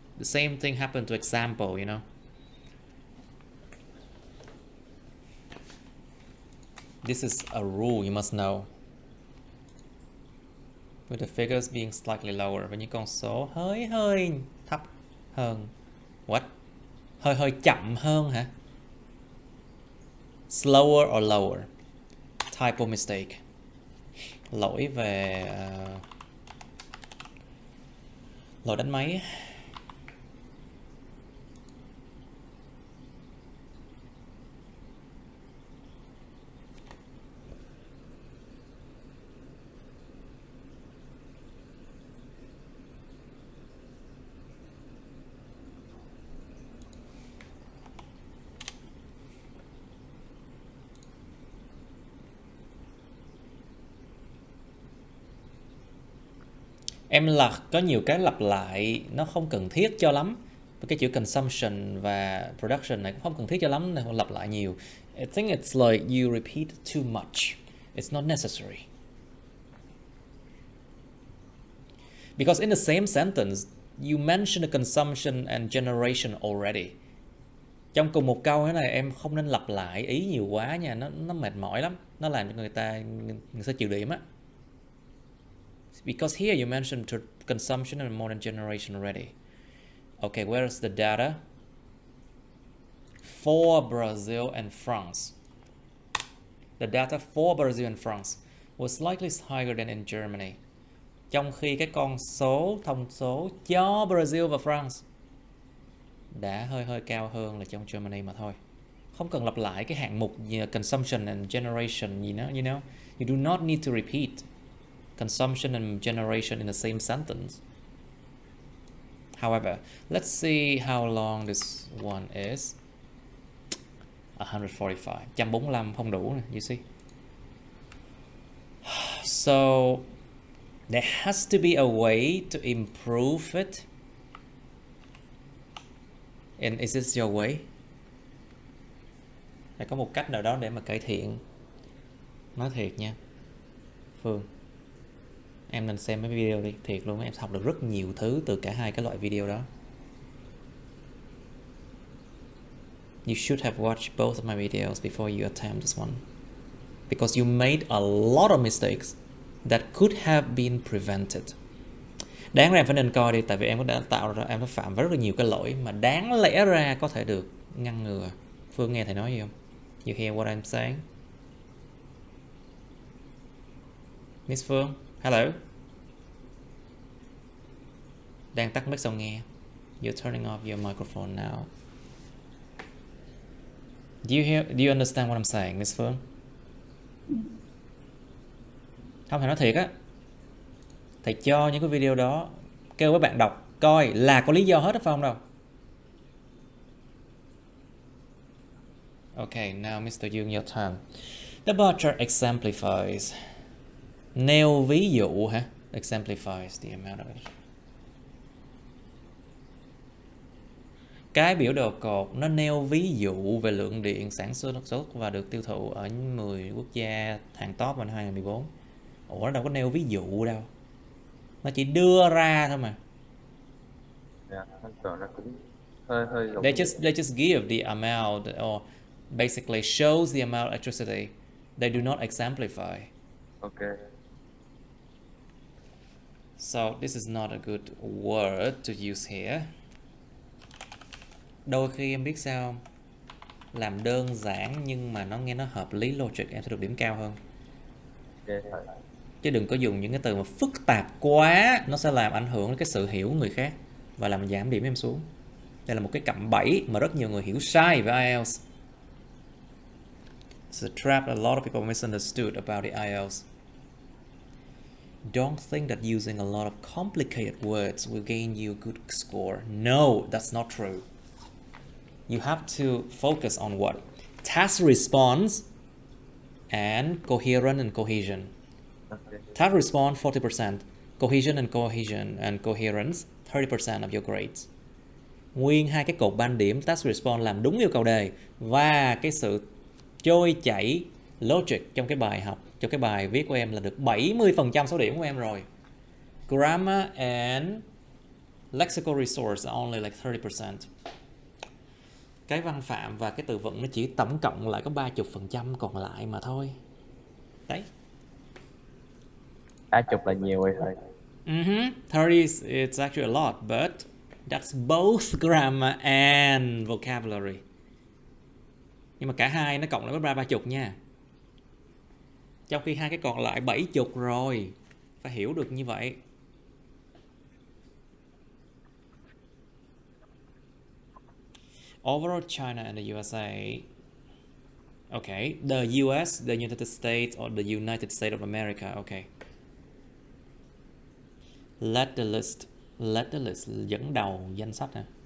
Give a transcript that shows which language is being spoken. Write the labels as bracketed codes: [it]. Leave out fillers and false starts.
[en] The same thing happened to example, you know. This is a rule you must know. With the figures being slightly lower, [vi] và những con số hơi thấp hơn. What? Hơi chậm hơn hả? [en] Slower or lower? Typo mistake. [vi] Lỗi về lỗi đánh máy. Em là có nhiều cái lặp lại nó không cần thiết cho lắm. Cái chữ consumption và production này cũng không cần thiết cho lắm nên lặp lại nhiều. [en] I think it's like you repeat too much. It's not necessary. Because in the same sentence, you mention the consumption and generation already. [vi] Trong cùng một câu thế này em không nên lặp lại ý nhiều quá nha, nó mệt mỏi lắm, nó làm cho người ta chịu điểm á. [en] Because here you mentioned consumption and modern generation already. Okay, where is the data? For Brazil and France. The data for Brazil and France was slightly higher than in Germany. [vi] Trong khi cái con số, thông số cho Brazil và France đã hơi cao hơn là trong Germany mà thôi. Không cần lặp lại cái hạng mục consumption and generation gì đó, [en] you know. You do not need to repeat consumption and generation in the same sentence. However, let's see how long this one is. 145. [vi] 145 không đủ nè, [en] you see. So there has to be a way to improve it. And is this your way? [vi] Phải có một cách nào đó để mà cải thiện. Nói thiệt nha Phương, em nên xem mấy video đi, thiệt luôn, em học được rất nhiều thứ từ cả hai cái loại video đó. [en] You should have watched both of my videos before you attempt this one, because you made a lot of mistakes that could have been prevented. [vi] Đáng ra em phải nên coi đi, tại vì em đã tạo ra, em đã phạm vào rất là nhiều cái lỗi mà đáng lẽ ra có thể được ngăn ngừa. Phương nghe thầy nói gì không? [en] You hear what I'm saying? Miss Phương, hello. [vi] Đang tắt mic xong nghe. [en] You're turning off your microphone now. Do you understand what I'm saying, Miss Phương? [vi] Không, phải nói thiệt á. Thầy cho những cái video đó, kêu các bạn đọc coi là có lý do hết đó phải không đâu. [en] Okay, now Mr. Dương, your turn. The bar chart exemplifies. [vi] Nêu ví dụ hả? [en] Exemplifies the amount of it. [vi] Cái biểu đồ cột nó nêu ví dụ về lượng điện sản xuất và được tiêu thụ ở 10 quốc gia hàng top vào năm 2014. Ủa, nó đâu có nêu ví dụ đâu. Nó chỉ đưa ra thôi mà. Dạ, nó cũng hơi giống [en] They just give the amount or basically shows the amount of electricity. They do not exemplify. Okay. So this is not a good word to use here. [vi] Đôi khi em biết sao không? Làm đơn giản nhưng mà nó nghe nó hợp lý, logic, em sẽ được điểm cao hơn. Okay, thầy. Chứ đừng có dùng những cái từ mà phức tạp quá, nó sẽ làm ảnh hưởng đến cái sự hiểu của người khác và làm giảm điểm em xuống. Đây là một cái cạm bẫy mà rất nhiều người hiểu sai về IELTS. [en] It's a trap a lot of people misunderstood about the IELTS. Don't think that using a lot of complicated words will gain you a good score. No, that's not true. You have to focus on what? Task response and coherent and cohesion. Okay. Task response 40%, cohesion and coherence 30% of your grades. [vi] Nguyên hai cái cột ban điểm task response làm đúng yêu cầu đề và cái sự trôi chảy logic trong cái bài học, trong cái bài viết của em là được 70% số điểm của em rồi. [en] Grammar and lexical resource are only like 30%. [vi] Cái văn phạm và cái từ vựng nó chỉ tổng cộng lại có 30% còn lại mà thôi. Đấy. 30 là nhiều rồi thầy. [en] 30 it's actually a lot, but that's both grammar and vocabulary. [vi] Nhưng mà cả hai nó cộng lại mới ra 30 nha. Trong khi hai cái còn lại 70 rồi. Phải hiểu được như vậy. [en] Overall, China and the USA. Okay, the US, the United States, or the United States of America. Okay. Let the list [vi] dẫn đầu danh sách nè.